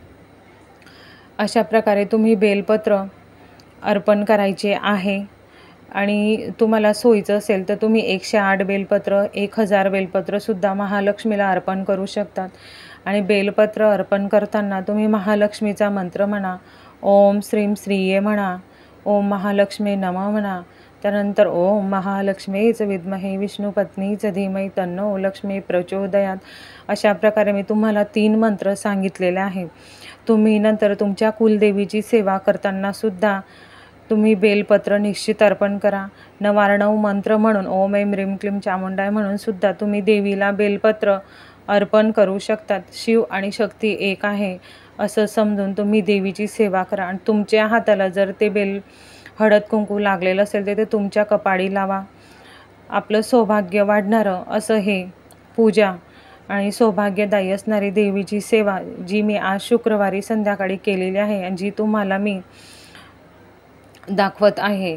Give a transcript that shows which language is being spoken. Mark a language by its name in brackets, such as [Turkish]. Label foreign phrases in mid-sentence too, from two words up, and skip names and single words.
[Marathi] अशा प्रकारे तुम्ही बेलपत्र अर्पण करायचे आहे. आणि तुम्हाला सोयीचं असेल तर तुम्ही 108 बेलपत्र, 1000 बेलपत्रसुद्धा महालक्ष्मीला अर्पण करू शकतात. आणि बेलपत्र अर्पण करताना तुम्ही महालक्ष्मीचा मंत्र म्हणा. [Sanskrit] ओम श्रीं श्रीये [Marathi] म्हणा. [Sanskrit] ओम महालक्ष्मी नमः [Marathi] म्हणा. त्यानंतर [Sanskrit] ओम महालक्ष्मीच विद्महे विष्णुपत्नीच धीमहि तन्नो लक्ष्मी प्रचोदयात. [Marathi] अशा प्रकारे मी तुम्हाला 3 मंत्र सांगितलेले आहे. तुम्ही नंतर तुमच्या कुलदेवीची सेवा करताना सुद्धा तुम्ही बेलपत्र निश्चित अर्पण करा. 9 मंत्र म्हणून [Sanskrit] ओम ऐं ह्रीं क्लीं चामुंडाय [Marathi] म्हणून सुद्धा तुम्ही देवीला बेलपत्र अर्पण करू शकतात. शिव आणि शक्ती एक आहे असं समजून तुम्ही देवीची सेवा करा. आणि तुमच्या हाताला जर ते हळद कुंकू लागलेलं असेल तर ते तुमच्या कपाळी लावा. आपलं सौभाग्य वाढणारं असं हे पूजा आणि सौभाग्यदायी असणारी देवीची सेवा जी मी आज शुक्रवारी संध्याकाळी केलेली आहे आणि जी तुम्हाला मी दाखवत आहे.